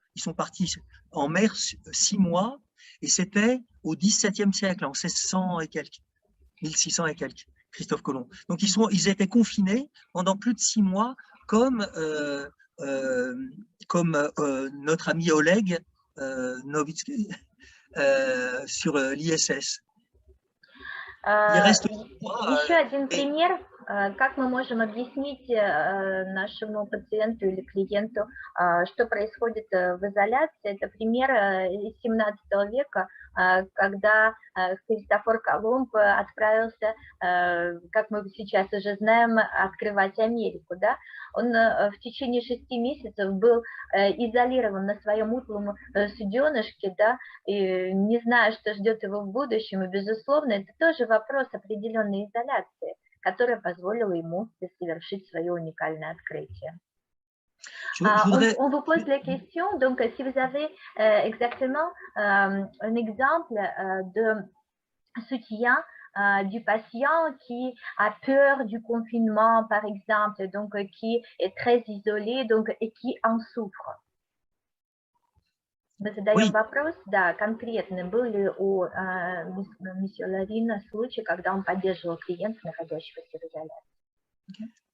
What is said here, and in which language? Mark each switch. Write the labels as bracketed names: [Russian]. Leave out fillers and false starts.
[French] Ils sont partis en mer 6 mois et c'était au XVIIe siècle, en 1600 et quelques, 1600 et quelques, Christophe Colomb. Donc ils étaient confinés pendant plus de 6 mois comme notre ami Oleg Novitsky sur l'ISS. [Russian] Еще один пример, как мы можем объяснить нашему пациенту или клиенту, что происходит в изоляции. Это пример из 17 века, когда Христофор Колумб отправился, как мы сейчас уже знаем, открывать Америку. Да? Он в течение 6 месяцев был изолирован на своем утлом суденышке, да, и не зная, что ждет его в будущем. И, безусловно, это тоже вопрос определенной изоляции, которая позволила ему совершить свое уникальное открытие. [French] On vous pose la question, donc si vous avez exactement un exemple de soutien du patient qui a peur du confinement, par exemple, donc qui est très isolé, donc, et qui en souffre. [Russian] Мы задаем вопрос, да, конкретно, был ли у месье Ларина случай, когда он поддерживал клиента, находящегося в изоляции?